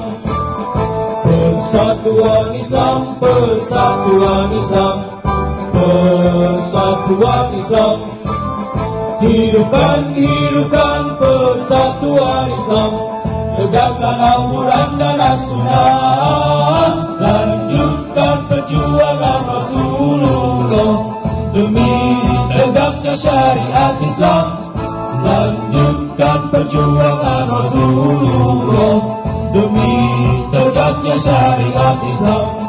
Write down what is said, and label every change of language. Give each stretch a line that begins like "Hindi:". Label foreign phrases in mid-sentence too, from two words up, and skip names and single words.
Indonesian: Persatuan Islam, persatuan Islam, persatuan Islam. Hidupkan, hidupkan persatuan Islam. Tegakkan Al-Quran dan As-Sunnah. Lanjutkan perjuangan Rasulullah demi tegaknya syariat Islam. Lanjutkan perjuangan Rasulullah demi tegaknya syariat Islam.